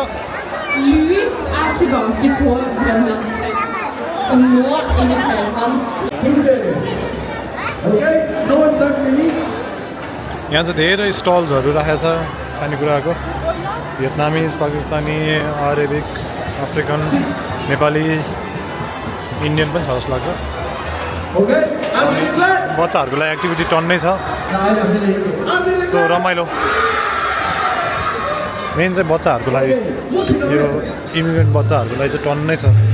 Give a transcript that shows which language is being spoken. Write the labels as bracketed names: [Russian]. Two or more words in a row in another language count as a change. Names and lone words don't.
[Norwegian] Louis er tilbake på Grønlandsøy, og nå inviterer han [Nepali] यहाँ चाहिँ धेरै स्टल्सहरू राखेको छ खानेकुराको भियतनामिज पाकिस्तानी अरेबिक अफ्रिकन नेपाली इन्डियन पनि छ जस्तो लाग्छ बच्चाहरूको लागि एक्टिभिटी टन्नै छ सो रमाइलो मेन चाहिँ बच्चाहरूको लागि यो इमिग्रेन्ट बच्चाहरूको लागि चाहिँ टन्नै छ